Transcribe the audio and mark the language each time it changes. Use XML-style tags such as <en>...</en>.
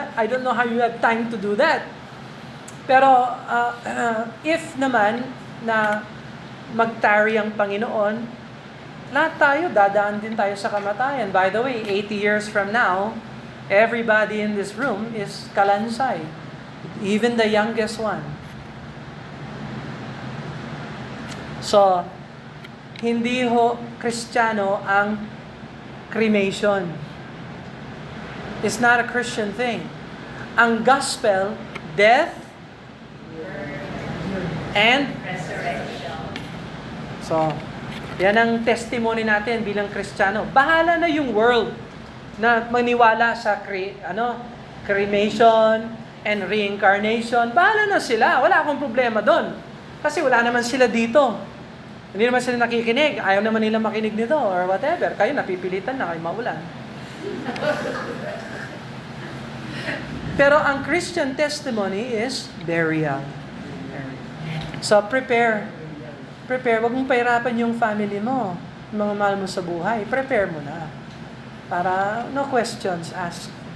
<en>I don't know how you have time to do that.</en> <tl>Pero if naman na magtarry ang Panginoon, lahat tayo, dadaan din tayo sa kamatayan.</tl> <en>By the way, 80 years from now, everybody in this room is</en> <tl>kalansay.</tl> <en>Even the youngest one.</en> <tl>So, hindi Kristiyano ang cremation.</tl> <en>It's not a Christian thing. Ang gospel, death and resurrection.</en> <tl>So, yan ang testimony natin bilang Kristiyano. Bahala na yung world na maniwala sa cremation and reincarnation. Bahala na sila. Wala akong problema doon. Kasi wala naman sila dito. Hindi naman sila nakikinig. Ayaw naman nila makinig nito or whatever. Kayo napipilitan na kayo maulan. Pero ang</tl> <en>Christian testimony is burial. So prepare.</en> <tl>Huwag mong pahirapan yung family mo, yung mga mahal mo sa buhay. Prepare mo na.</tl> <en>Para no questions asked.</en>